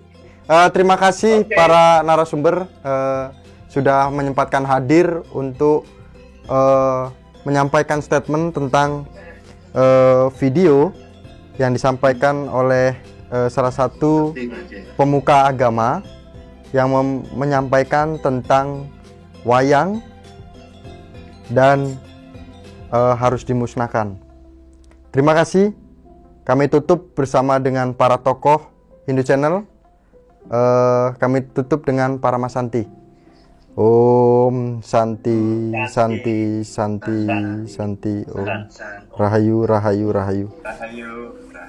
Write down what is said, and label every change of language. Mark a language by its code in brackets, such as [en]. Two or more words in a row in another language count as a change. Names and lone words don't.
[id] Terima kasih para narasumber sudah menyempatkan hadir untuk menyampaikan statement tentang video yang disampaikan oleh salah satu pemuka agama yang menyampaikan tentang wayang dan harus dimusnahkan. Terima kasih. Kami tutup bersama dengan para tokoh Hindu Channel. Kami tutup dengan para Mas Santi. [sa] Om Santi, Santi, Santi, Santi, [ban] Om Rahayu, Rahayu, Rahayu.